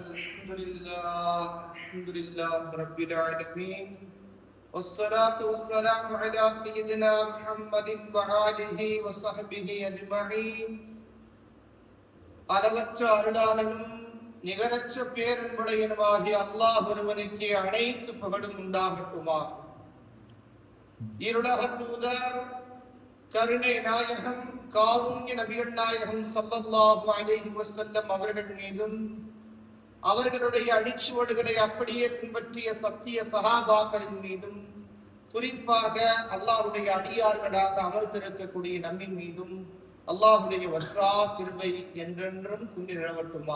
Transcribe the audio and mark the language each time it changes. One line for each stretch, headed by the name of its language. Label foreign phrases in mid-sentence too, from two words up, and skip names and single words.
Arabic: الحمد لله رب العالمين والصلاة والسلام على سيدنا محمد وآله وصحبه أجمعين.
Tamil: அளவற்ற அருளாளனும் நிகரற்ற பேரன்புடையனுமாகிய அல்லாஹ் ஒருவனுக்கு அனைத்து புகழும் உண்டாகட்டுமா. இருளக தூதர் கருணை நாயகம் காருண்ய நபிகள் நாயகம்
Arabic: صلى الله عليه وسلم
Tamil: அவர்கள் மீதும் அவர்களுடைய அடிச்சுவடுகளை அப்படியே பின்பற்றிய சத்திய சஹாபாக்களின் மீதும் குறிப்பாக அல்லாஹ்வுடைய அடியார்களாக அமர்ந்திருக்கக்கூடிய நம்மின் மீதும் அல்லாஹ்வுடைய வஸ்ரா கிருபை என்றென்றும் குன்றி நிலவட்டுமா.